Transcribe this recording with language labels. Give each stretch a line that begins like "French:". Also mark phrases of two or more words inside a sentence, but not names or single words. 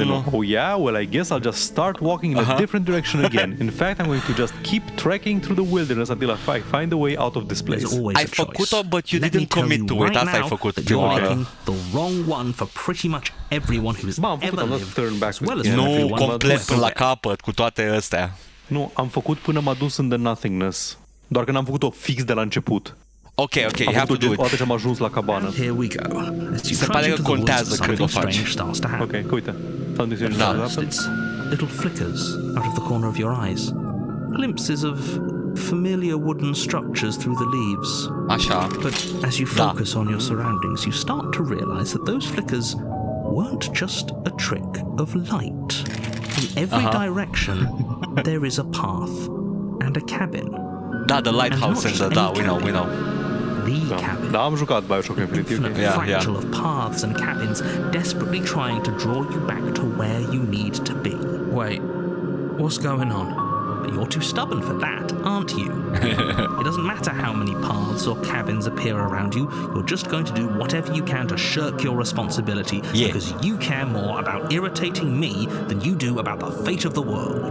English: No. Oh yeah? Well, I guess I'll just start walking in a different direction again. In fact, I'm going to just keep trekking through the wilderness until I find a way out of this place.
Romanian: Ai făcut-o,
English: but you didn't commit to it.
Romanian: Asta ai făcut prima oară.
English: The wrong one for pretty much everyone who's ever lived. As well as
Romanian: nu complet până la capăt cu toate astea. Nu, am făcut până m-a dus în
English: the nothingness.
Romanian: Doar că n-am făcut-o fix de la început.
English: Ok, you have to do it.
Romanian: Odată ce am ajuns la cabană.
English: Here we go.
Romanian: Se pare că contează când o faci. Ok, că uite.
English: Little flickers out of the corner of your eyes. Glimpses of familiar wooden structures through the leaves.
Romanian: Așa.
English: But as you focus on your surroundings, you start to realize that those flickers weren't just a trick of light. In every direction, there is a path and a cabin. The lighthouse and we know. The cabin.
Romanian: Da, am jucat Bioshock Infinite.
English: Fractal of paths and cabins, desperately trying to draw you back to where you need to be. Wait, what's going on? You're too stubborn for that, aren't you? It doesn't matter how many paths or cabins appear around you, you're just going to do whatever you can to shirk your responsibility because you care more about irritating me than you do about the fate of the world.